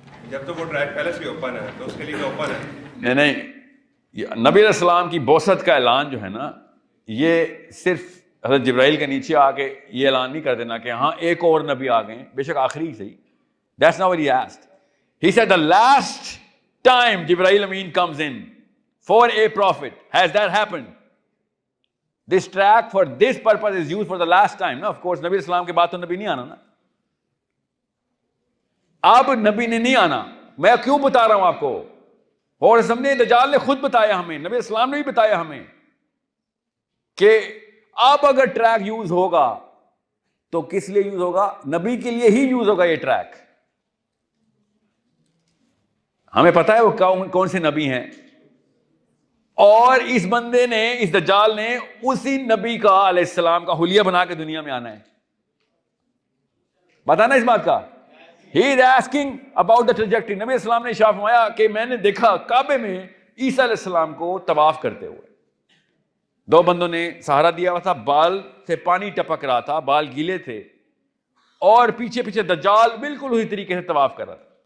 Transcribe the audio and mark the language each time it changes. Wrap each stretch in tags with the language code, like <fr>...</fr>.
<ur>جب تو وہ ٹریک پیلس بھی اوپن ہے تو اس کے لیے اوپن ہے. نہیں, نبی علیہ السلام کی بعثت کا اعلان جو ہے نا, یہ صرف حضرت جبرائیل کے نیچے آ کے یہ اعلان نہیں کر دینا کہ ہاں ایک اور نبی آ گئے, بے شک آخری صحیح.</ur> <en>That's not what he asked. He said the last time Jibreel Amin comes in for a prophet. Has that happened? This track for this purpose is used for the last time. No, of course,</en> <ur>نبی اسلام کے بعد تو نبی نہیں آنا نا. اب نبی نے نہیں آنا. میں کیوں بتا رہا ہوں آپ کو؟ اور سامنے دجال نے خود بتایا ہمیں, نبی اسلام نے بھی بتایا ہمیں کہ اب اگر ٹریک یوز ہوگا تو کس لیے یوز ہوگا؟ نبی کے لیے ہی یوز ہوگا یہ ٹریک. ہمیں پتا ہے وہ کون سے نبی ہیں, اور اس بندے نے, اس دجال نے اسی نبی کا علیہ السلام کا حلیہ بنا کے دنیا میں آنا ہے. پتا نا اس بات کا؟</ur> <en>He is asking about the trajectory.</en> <ur>نبی اسلام نے ارشاد فرمایا کہ میں نے دیکھا کعبے میں عیسیٰ علیہ السلام کو طواف کرتے ہوئے. دو بندوں نے سہارا دیا ہوا تھا, بال سے پانی ٹپک رہا تھا, بال گیلے تھے, اور پیچھے پیچھے دجال بالکل اسی طریقے سے طواف کر رہا تھا.</ur>